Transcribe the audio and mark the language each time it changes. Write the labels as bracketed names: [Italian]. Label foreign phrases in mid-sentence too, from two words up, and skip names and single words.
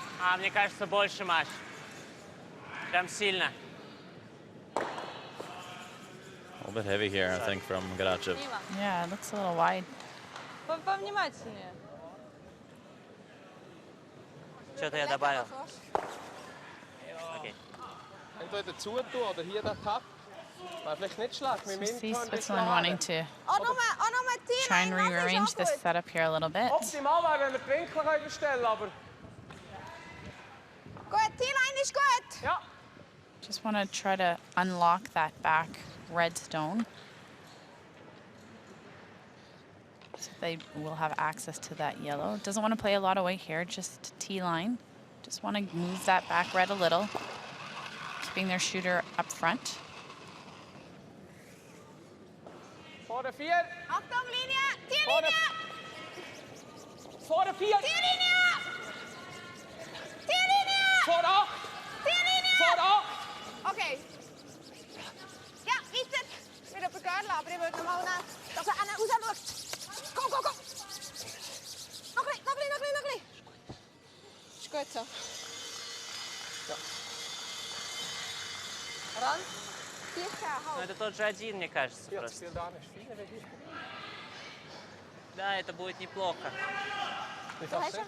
[Russian] А, мне кажется, больше, Маш. Прям сильно. [English] A little bit heavy here, I think, from Garachev. Yeah, it looks a little wide. [Russian] Повнимательнее. Что-то я добавил. Окей. [German] Entweder zutun oder hier der Tab. Wäre vielleicht nicht schlecht. Mit [English] So [German] dem [English] see [German] Intern [English] Switzerland wanting to try and rearrange this setup here a little bit. [German] Optimal wäre, wenn wir die Winkel verstellen, aber Gut, T-Line ist gut. ja. [English] Just want to try to unlock that back red stone. So they will have access to that yellow. Doesn't want to play a lot away here, just T-line. Just want to move that back red a little, keeping their shooter up front. [German] Vor der 4. Achtung, Linie. T-Linie. Vor der 4. T-Linie. T-Linie. Vor 8. T-Linie. Vor 8. Okay. Ja, weiter. Wieder begehrt, aber ich würde mal nehmen, dass er einen rausschaut. [English] Go, go, go. [German] Noch ein bisschen, noch ein bisschen, noch ein bisschen. Ist gut so. Ja. Ran. 14, [Russian] Ну, [German] halb. [Russian] это тот же один, мне кажется, [German] Ja, das [Russian] просто. [German] Spiel da ist feiner wie hier. [Russian] Да, это будет неплохо. [German] Wie kannst du?